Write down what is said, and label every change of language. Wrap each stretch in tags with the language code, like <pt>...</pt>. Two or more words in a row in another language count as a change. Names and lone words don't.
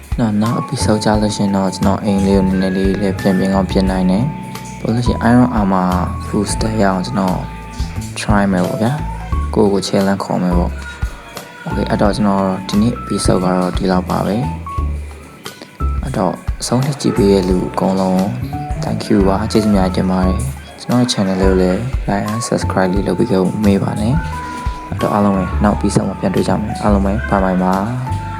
<my>နောက် episode ကြလို့ရှင်တော့ကျွန်တော်အိမ်လေးကိုနည်းနည်းလေးလည်းပြင်ကောင်းပြင်နိုင်တယ်ပို့လို့ရှိရင်</my> <en>Iron Armor full stack</en> <my>ရအောင်ကျွန်တော် try မယ်ပေါ့ဗျာကို challenge ခေါ်မယ်ပေါ့ okay အဲ့တော့ကျွန်တော်ဒီနေ့ episode ကတော့ဒီလောက်ပါပဲအဲ့တော့ဆုံးဖြတ်ကြည့်ပေးရလူအကုန်လုံး</my> <en>thank you</en> <my>ပါကျေးဇူးများတင်ပါတယ်ကျွန်တော်ရဲ့ channel လေးကိုလည်း</my> <en>like and subscribe</en> <my>လေးလုပ်ပေးခဲ့ဖို့မေးပါနဲ့အဲ့တော့အားလုံးပဲနောက် episode မှာပြန်တွေ့ကြမယ်အားလုံးပဲ</my> <en>bye bye</en> <my>ပါ</my>